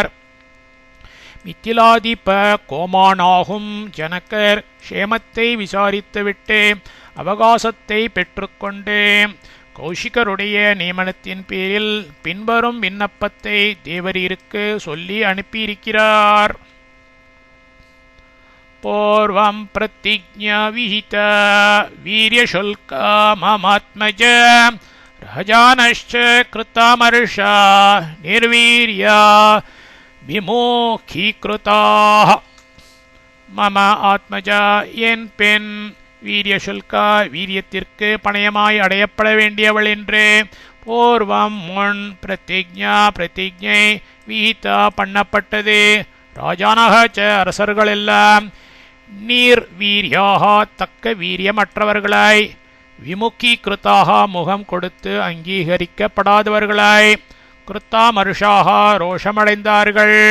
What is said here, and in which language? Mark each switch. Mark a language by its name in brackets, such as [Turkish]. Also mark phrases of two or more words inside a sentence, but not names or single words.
[Tamil] மிதிலாதிப கோமானாகும் ஜனகர் க்ஷேமத்தை விசாரித்துவிட்டு அவகாசத்தை பெற்றுக்கொண்டு கௌஷிகருடைய நியமனத்தின் பேரில் பின்வரும் விண்ணப்பத்தை தேவரீருக்கு சொல்லி அனுப்பியிருக்கிறார். [Sanskrit] पूर्वं प्रतिज्ञा विहिता वीर्यशुल्का ममात्मज राजानश्च कृतामर्षा निर्वीर्या विमुखीकृताः. मम आत्मजा [Tamil] என் பெண் வீரியசுல்கா வீரியத்திற்கு பணயமாய் அடையப்பட வேண்டியவள் என்று பூர்வம் முன் பிரதிஜ்ஞா பிரதிஜை விஹிதா பண்ணப்பட்டது. [Sanskrit] राजानः च [Tamil] அரசர்களெல்லாம் நீர் வீரியாக தக்க வீரியமற்றவர்களாய் விமுகீகிருத்தாக முகம் கொடுத்து அங்கீகரிக்கப்படாதவர்களாய் கிருத்தாமருஷாக ரோஷமடைந்தார்கள்.